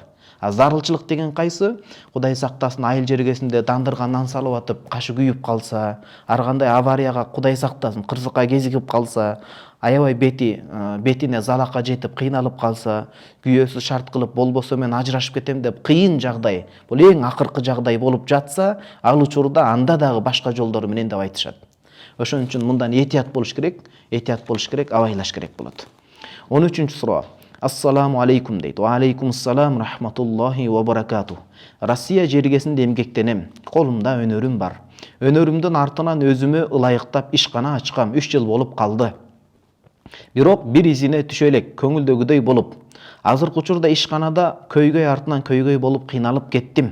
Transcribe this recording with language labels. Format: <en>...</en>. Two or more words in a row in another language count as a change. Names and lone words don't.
<ky>Зарылчылык деген кайсы? Кудай сактасын, айыл жергесинде дандырга нан салып атып, кашы күйүп калса, ар кандай аварияга Кудай сактасын, кырсыкка кезигип калса, аябай бетине залакка жетип кыйналып калса, күйөөсү шарт кылып болбосо мен ажырашып кетем деп кыйын жагдай, бул эң акыркы жагдай болуп жатса, ал учурда анда дагы башка жолдору менен деп айтышат. Ошон үчүн мындан этият болуш керек, абайлаш керек болот. 13-чү суроо.</ky> <ar>السلام عليكم</ar> <ky>дейт.</ky> <ar>وعليكم السلام ورحمة الله وبركاته.</ar> <ky>Россия жергесинде эмгектенем. Колумда өнөрүм бар. Өнөрүмдүн артынан өзүмө ылайыктап ишкана ачкам. 3 жыл болуп калды. Бирок бир изине түшө элек, көңүлдөгүдөй болуп. Азыркы учурда ишканада көйгөй артынан көйгөй болуп кыйналып кеттим.</ky>